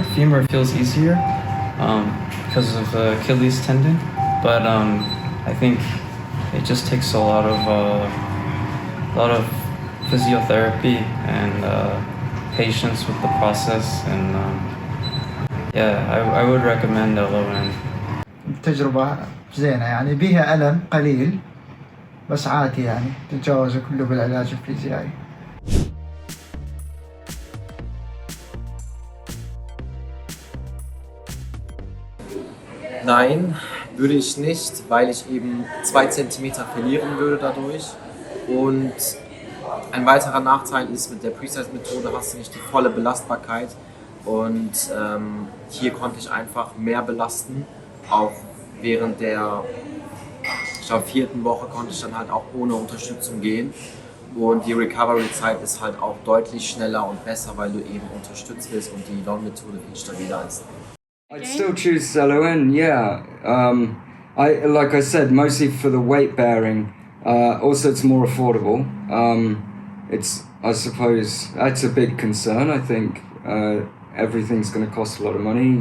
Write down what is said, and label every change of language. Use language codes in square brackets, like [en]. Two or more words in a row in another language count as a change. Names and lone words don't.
[en] Femur feels easier because of the Achilles tendon, but I think it just takes a lot of physiotherapy and patience with the process, and I would recommend LON. [ar] تجربة زينة يعني بيها ألم قليل بس عادي يعني تتجاوز كله بالعلاج الفيزيائي. [de] Nein, würde ich nicht, weil ich eben 2 cm verlieren würde dadurch. Und ein weiterer Nachteil ist, mit der Precice-Methode hast du nicht die volle Belastbarkeit. Und hier konnte ich einfach mehr belasten. Auch während der 4. Woche konnte ich dann halt auch ohne Unterstützung gehen. Und die Recovery-Zeit ist halt auch deutlich schneller und besser, weil du eben unterstützt wirst und die LON-Methode viel stabiler ist. [en] I'd still choose LON, yeah. Like I said, mostly for the weight bearing. Also, it's more affordable. I suppose that's a big concern. I think everything's going to cost a lot of money.